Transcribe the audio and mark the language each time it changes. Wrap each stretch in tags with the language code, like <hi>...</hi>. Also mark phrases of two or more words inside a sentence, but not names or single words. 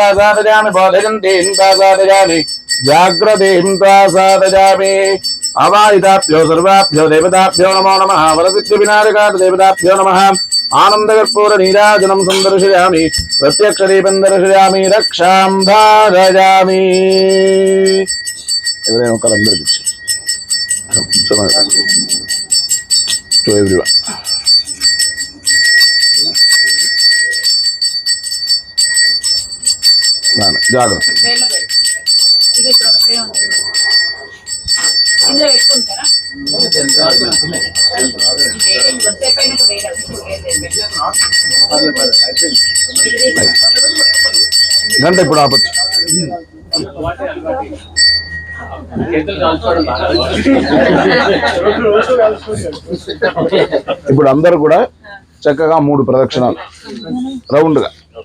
<sa>दासादयामि बोधयन्तीन् दासादयामि जाग्रतीं त्वा साधयामि अवाहिताभ्यो सर्वाभ्यो देवताभ्यो नमो नमः वरसिद्धिविनायकात् देवताभ्यो नमः आनन्दकर्पूर नीराजनं सन्दर्शयामि प्रत्यक्षदीपं दर्शयामि रक्षां धारयामि</sa> <te>ఎవరైనా ఒకరు అందరికి</te> <en>to everyone</en> <te>జాగ్రత్త గంట ఇప్పుడు ఆపచ్చు ఇప్పుడు అందరూ కూడా చక్కగా 3 ప్రదక్షిణాలు రౌండ్ గా</te>